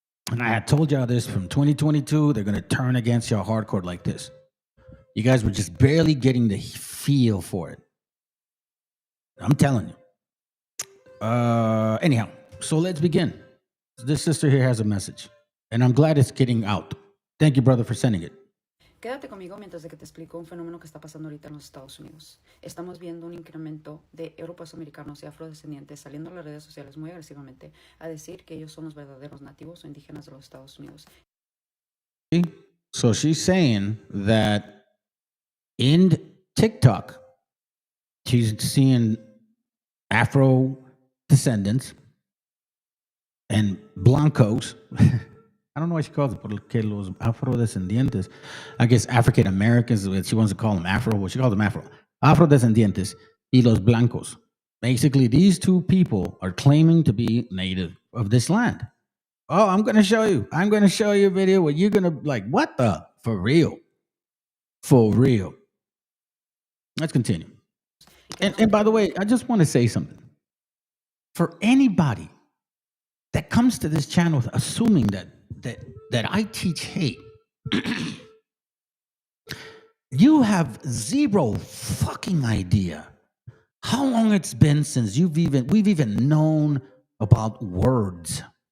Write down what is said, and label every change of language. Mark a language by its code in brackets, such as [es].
[en] And I had told y'all this from 2022, they're going to turn against y'all hardcore like this. You guys were just barely getting the feel for it. I'm telling you. Anyhow, so let's begin. This sister here has a message, and I'm glad it's getting out. Thank you, brother, for sending it. [es] Quédate conmigo mientras de que te explico un fenómeno que está pasando ahorita en los Estados Unidos. Estamos viendo un incremento de europeos americanos y afrodescendientes saliendo a las redes sociales muy agresivamente a decir que ellos son los verdaderos nativos o indígenas de los Estados Unidos. [en] So she's saying that in TikTok, she's seeing Afro descendants and blancos. I don't know what she calls it, [es] porque los afrodescendientes, [en] I guess African Americans, she wants to call them Afro, well, she calls them Afro. [es] Afrodescendientes y los blancos. [en] Basically, these two people are claiming to be native of this land. Oh, I'm going to show you. I'm going to show you a video where you're going to like, what the? For real. For real. Let's continue. And by the way, I just want to say something. For anybody that comes to this channel assuming that I teach hate, you have zero fucking idea how long it's been since we've even known about words.